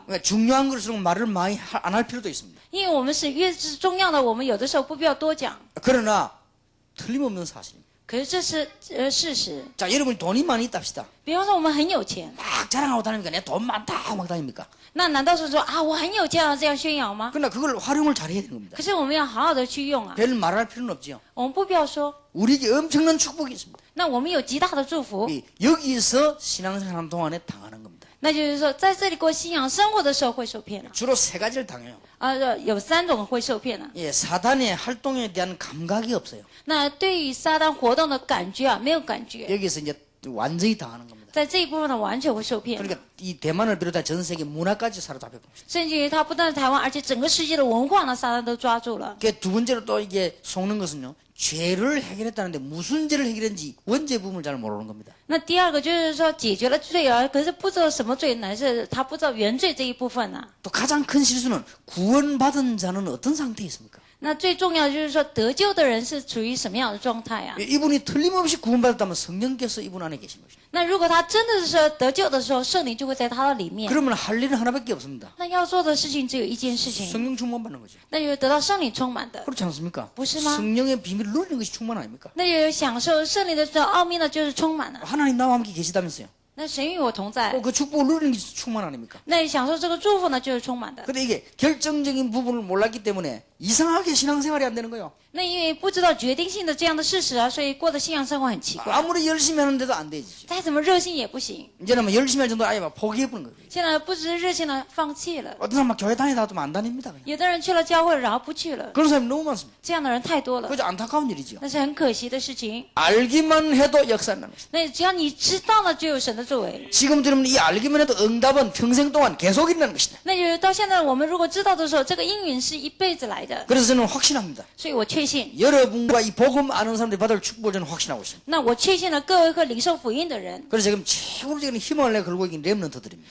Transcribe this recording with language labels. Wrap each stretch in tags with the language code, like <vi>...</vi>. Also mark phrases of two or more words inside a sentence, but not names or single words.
<ko>그러니까 중요한 것일수록 말을 많이 안 할 필요도 있습니다.</ko> <zh>因为我们是越是重要的，我们有的时候不必要多讲。</zh> <ko>그러나 틀림없는 사실입니다.</ko> <zh>可是这是事实。</zh> <ko>자, 여러분이 돈이 많이 있다 합시다.</ko> <zh>比方说我们很有钱，</zh> <ko>막 자랑하고 다니니까 내 돈 많다 하고 막 다닙니까?</ko> <zh>那难道是说啊我很有钱啊这样宣扬吗？</zh> <ko>그러나 그걸 활용을 잘 해야 되는 겁니다.</ko> <zh>可是我们要好好的去用啊，</zh> <ko>별 말할 필요는 없지요.</ko> <zh>我们不必要说。</zh> <ko>우리에게 엄청난 축복이 있습니다.</ko> <zh>那我们有极大的祝福，</zh> <ko>여기서 신앙생활하는 동안에 당하는 겁니다.</ko> <zh>那就是说在这里过信仰生活的时候会受骗了。</zh> <ko>주로 세 가지를 당해요.</ko> <zh>有3种会受骗的。</zh> <ko>예, 사단의 활동에 대한 감각이 없어요.</ko> <zh>那对于撒旦活动的感觉啊，没有感觉，</zh> <ko>여기서 이제 완전히 당하는 겁니다.</ko> <zh>在这一部分呢完全会受骗。</zh> <ko>그러니까 이 대만을 비롯한 전 세계 문화까지 사로잡혀 봅니다.</ko> <zh>甚至于他不但是台湾，而且整个世界的文化呢，撒旦都抓住了。</zh> <ko>두 번째로 또 이게 속는 것은요. 죄를 해결했다는데 무슨 죄를 해결했는지 원죄 부분을 잘 모르는 겁니다.</ko> <zh>那第二个就是说解决了罪啊，可是不知道什么罪，乃是他不知道原罪这一部分呢、</zh> <ko>또 가장 큰 실수는 구원받은 자는 어떤 상태에 있습니까?</ko> <zh>那最重要的就是说得救的人是处于什么样的状态啊？</zh> <ko>이분이 틀림없이 구원받았다면 성령께서 이분 안에 계신 것입니다.</ko> <zh>那如果他真的是说得救的时候，圣灵就会在他的里面。</zh> <ko>그러면 할 일은 하나밖에 없습니다.</ko> <zh>那要做的事情只有一件事情，</zh> <ko>성령 충만받는 거죠.</ko> <zh>那就是得到圣灵充满的，</zh> <ko>그렇지 않습니까?</ko> <zh>不是吗？</zh> <ko>성령의 비밀을 누리는 것이 충만 아닙니까?</ko> <zh>那就是享受圣灵的这奥秘呢，就是充满了。</zh> <ko>하나님 나와 함께 계시다면서요.</ko> <zh>那神与我同在，</zh> <ko>그 축복을 누리는 것이 충만 아닙니까?</ko> <zh>那享受这个祝福呢，就是充满的。</zh> <ko>근데 이게 결정적인 부분을 몰랐기 때문에 이상하게 신앙생활이 안 되는 거예요.</ko> <zh>那因为不知道决定性的这样的事实啊，所以过的信仰生活很奇怪，</zh> <ko>아무리 열심히 하는데도 안 되지.</ko> <zh>再怎么热心也不行。</zh> <ko>이제는 뭐 열심히 할 정도 아예 막 포기해버린 거예요.</ko> <zh>现在不只是热心了，放弃了。</zh> <ko>어떤 사람 막 교회 다니다가 좀 안 다닙니다. 그냥.</ko> <zh>有的人去了教会，然后不去了，</zh> <ko>그런 사람이 너무 많습니다.</ko> <zh>这样的人太多了，</zh> <ko>그저 안타까운 일이죠.</ko> <zh>那是很可惜的事情。</zh> <ko>알기만 해도 역사는 나는 것입니다.</ko> <zh>那只要你知道了，就有神的作为。</zh> <ko>지금 들으면 이 알기만 해도 응답은 평생 동안 계속 일어나는 것이다.</ko> <zh>那就是到现在，我们如果知道的时候，这个应允是一辈子来的，</zh> <ko>그래서 저는 확신합니다.</ko> <zh>所以我确信。</zh> <ko>여러분과 이 복음 아는 사람들이 받을 축복을 저는 확신하고 있습니다.</ko> <zh>那我确信了各位和领受福音的人，</zh> <ko>그래서 지금 최고적인 힘을 내 걸고 있는 렘넌트들입니다.</ko>